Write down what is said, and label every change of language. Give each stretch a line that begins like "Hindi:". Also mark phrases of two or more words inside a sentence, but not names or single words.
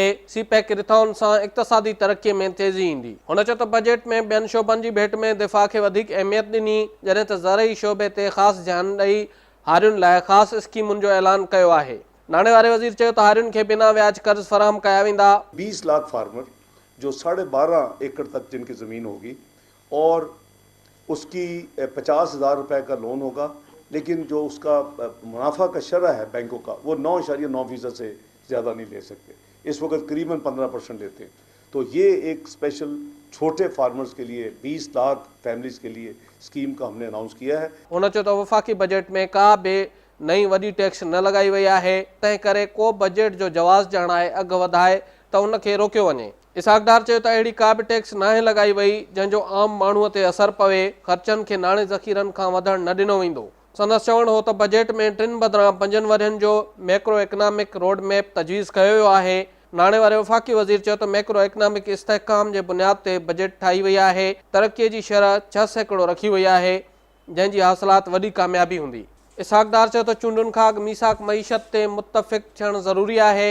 Sindhi: सीपैक रिथॉन सां इक़्तिसादी तरक्कीअ में तेज़ी ईंदी। हुन चयो त बजट में ॿियनि शोबनि जी भेट में दिफ़ा खे वधीक अहमियत ॾिनी, जॾहिं त ज़रई शोबे ते ख़ासि ध्यानु ॾेई हारियुनि लाइ ख़ासि स्कीमुनि जो ऐलान कयो आहे। नाणे वारे वज़ीर चयो त हारियुनि खे बिना व्याज कर्ज़ फराहम कया वेंदा।
Urdu: 20 لاکھ فارمر جو 12.5 ایکڑ تک جن کی زمین ہوگی اور اس کی 50,000 روپے کا لون ہوگا، لیکن جو اس کا منافع کا شرح ہے بینکوں کا وہ 9.9% سے زیادہ نہیں لے سکتے. اس وقت قریباً 15% لیتے ہیں. تو یہ ایک اسپیشل چھوٹے فارمرز کے لیے 20 لاکھ فیملیز کے لیے اسکیم کا ہم نے اناؤنس کیا ہے.
Sindhi: हुन चयो त वफ़ाक़ी बजट में का बि नई वॾी टैक्स न लॻाई वई आहे, तंहिं करे को बजट जो जवाज़ ॼाणाए अघु वधाए त उनखे रोकियो वञे। इसाकदार चयो त अहिड़ी का बि टैक्स नाहे लॻाई वई जंहिंजो आम माण्हूअ ते असरु पवे, ख़र्चनि खे नाणे ज़ख़ीरनि खां वधणु न ॾिनो वेंदो। संदसि चवणु हो त बजट में 3 बदिरां 5 वरियनि जो
English: macro economic road map
Sindhi: तजवीज़ कयो वियो आहे। नाणे वारे वफ़ाक़ी वज़ीर चयो त
English: macro economic
Sindhi: इस्तेहकाम जे बुनियाद ते बजट ठाही वई आहे। तरक़ीअ जी शरह 6% रखी वई आहे, जंहिंजी हासिलात वॾी कामयाबी हूंदी। इसाकदार चयो त चूंडुनि खां अॻु मीसाक मईशत ते मुतफ़िक़ थियणु ज़रूरी आहे।